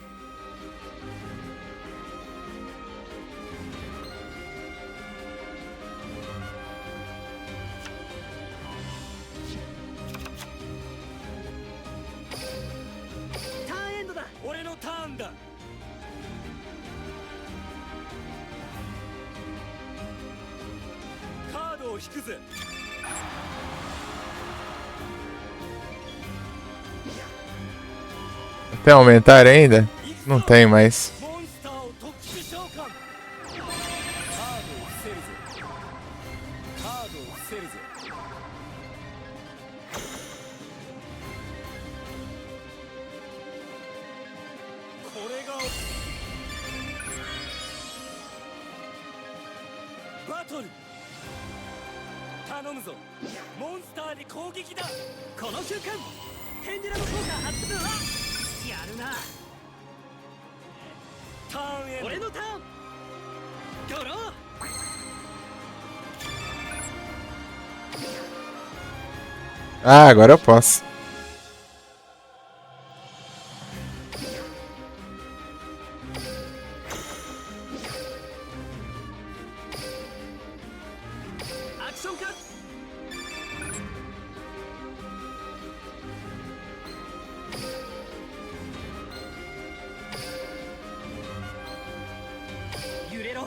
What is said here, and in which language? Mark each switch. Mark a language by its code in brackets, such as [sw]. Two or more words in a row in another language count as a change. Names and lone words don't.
[ja] ターンエンドだ。俺のターンだ。カードを引くぜ。 [pt] Tem aumentar ainda? Não tem mais. [ja] モンスターを特殊召喚。カードを伏せるぜ。カードを伏せるぜ。これがバトル。頼むぞ。モンスターで攻撃だ。この瞬間ペンデュラム効果発動。やるな。ターンエンド。俺のターン。ドロー。 [pt] Ah, agora eu posso. [ja] アクションカット。揺れろ。